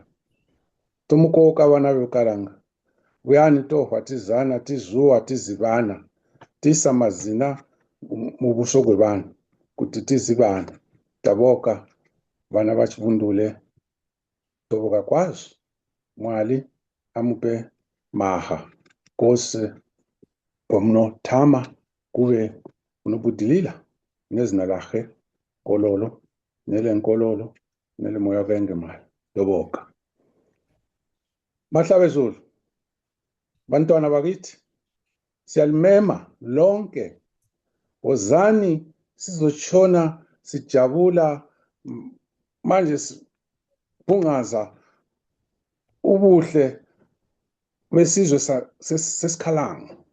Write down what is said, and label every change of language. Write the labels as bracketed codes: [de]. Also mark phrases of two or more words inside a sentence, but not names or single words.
[kck] Tomukoka vana vevukalanga, vuyani tohwa tizana, tizuwa, tizivana, tisa mazina mubuso gwevanhu kuti tizivana. Taboka vana vachivundule, toboka kwazvo Mwari amupe maha kose kwamunotama kuve kunobudilila nezina lakhe kololo nelenkololo nelemoya wakaengemala. Toboka. [nd] Mahlabezulu, bantwana bakithi, siyalimema lonke, wozani sizotshona sijabula manje sibungaza ubuhle besizwe sesikhalanga.